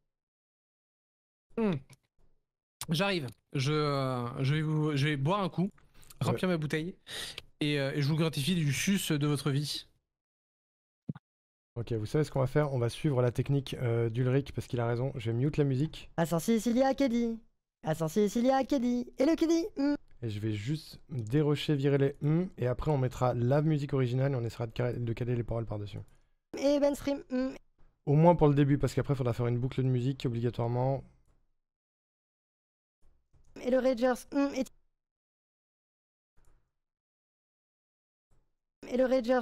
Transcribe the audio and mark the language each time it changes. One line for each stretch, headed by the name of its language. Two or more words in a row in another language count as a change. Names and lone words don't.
French: J'arrive. Je vais boire un coup, remplir ma bouteille, et je vous gratifie du sus de votre vie. Ok, vous savez ce qu'on va faire? On va suivre la technique d'Ulrich parce qu'il a raison. Je vais mute la musique. Ascensia Keddy. Ascensia Keddy. Et le Keddy. Et je vais juste dérocher, virer les et après on mettra la musique originale et on essaiera de caler les paroles par-dessus. Et mainstream. Au moins pour le début, parce qu'après il faudra faire une boucle de musique obligatoirement. Et le Ragers. Et le Ragers.